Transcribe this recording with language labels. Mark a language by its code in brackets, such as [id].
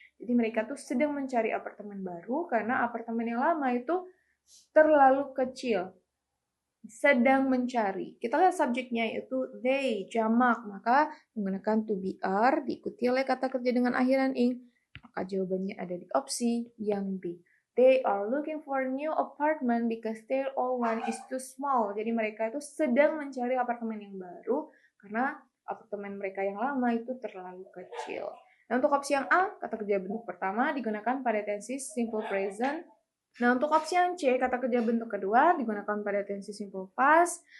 [id] Jadi mereka tuh sedang mencari apartemen baru karena apartemen yang lama itu terlalu kecil. Sedang mencari. Kita lihat subjeknya yaitu they, jamak, maka menggunakan to be are diikuti oleh kata kerja dengan akhiran ing. Maka jawabannya ada di opsi yang B. [en] They are looking for a new apartment because their old one is too small. [id] Jadi mereka itu sedang mencari apartemen yang baru karena apartemen mereka yang lama itu terlalu kecil. Nah, untuk opsi yang A, kata kerja bentuk pertama digunakan pada tensi simple present. Nah, untuk opsi yang C, kata kerja bentuk kedua digunakan pada tensi simple past.